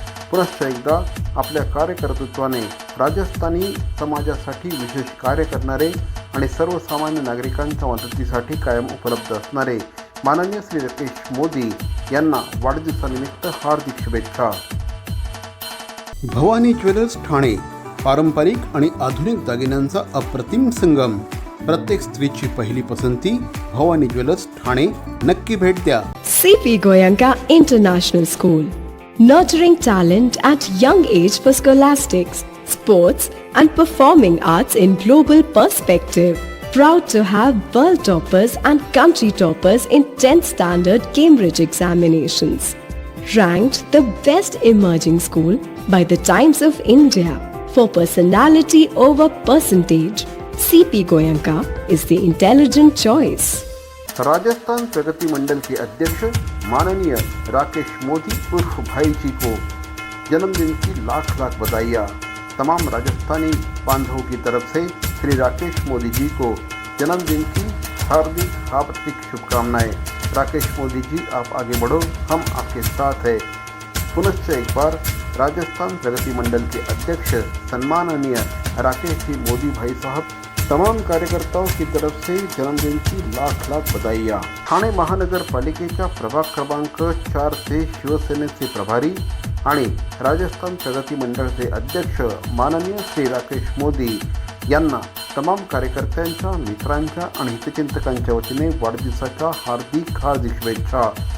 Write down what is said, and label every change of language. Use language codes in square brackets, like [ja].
[mr] पुनश्च एकदा आपल्या कार्यकर्तृत्वाने राजस्थानी समाजासाठी विशेष कार्य करणारे आणि सर्वसामान्य नागरिकांच्या मदतीसाठी कायम उपलब्ध असणारे माननीय श्री राकेश मोदी यांना वाढदिवसानिमित्त हार्दिक शुभेच्छा. भवानी ज्वेलर्स ठाणे, पारंपरिक आणि आधुनिक दागिन्यांचा अप्रतिम संगम. प्रत्येक स्त्रीची पहिली पसंती भवानी ज्वेलर्स ठाणे. नक्की भेट द्या. [en] CP Goenka International School, nurturing talent at young age for scholastics, sports and performing arts in global perspective. Proud to have world toppers and country toppers in 10th standard Cambridge examinations. Ranked the best emerging school by the Times of India for personality over percentage. CP Goenka is the intelligent choice. [hi] Rajasthan प्रगति मंडल के अध्यक्ष माननीय राकेश मोदी उर्फ भाई जी को जन्मदिन की लाख बधाइयाँ. तमाम राजस्थानी बांधवों की तरफ से श्री राकेश मोदी जी को जन्मदिन की हार्दिक शुभकामनाएं. राकेश मोदी जी, आप आगे बढ़ो, हम आपके साथ हैं. पुनश्च एक बार राजस्थान प्रगति मंडल के अध्यक्ष सम्माननीय राकेश जी मोदी भाई साहब, तमाम कार्यकर्ताओं की तरफ से जन्मदिन की लाख बधाइयाँ. [mr] ठाणे महानगरपालिकेच्या प्रभाग क्रमांक 4चे शिवसेनेचे प्रभारी आणि राजस्थान प्रगती मंडळाचे अध्यक्ष माननीय श्री राकेश मोदी यांना तमाम कार्यकर्त्यांच्या, मित्रांच्या आणि हितचिंतकांच्या वतीने वाढदिवसाच्या हार्दिक शुभेच्छा.